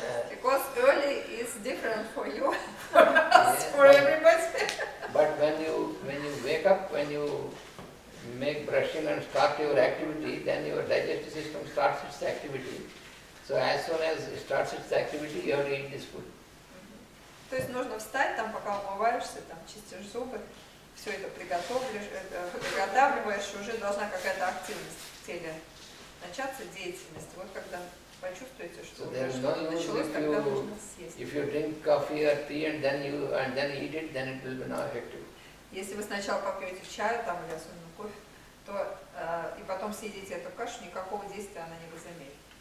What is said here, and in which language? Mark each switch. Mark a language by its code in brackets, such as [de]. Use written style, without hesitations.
[en] Because early is different for you, for us, for everybody. But when you wake up, when you make brushing and start your activity, then your digestive system starts its activity. So as soon as it starts its activity, you have to eat this food. [ru] То есть нужно встать, там, пока умываешься, там, чистишь зубы, все это приготавливаешь, уже должна какая-то активность в теле начаться, деятельность. Вот когда почувствуете, что уже что-то началось, тогда нужно съесть. [en] If you drink coffee or tea and then eat it, then it will be not effective. [ru] Если вы сначала попьете чаю там, или особенно кофе, то и потом съедите эту кашу, никакого действия она не возымеет.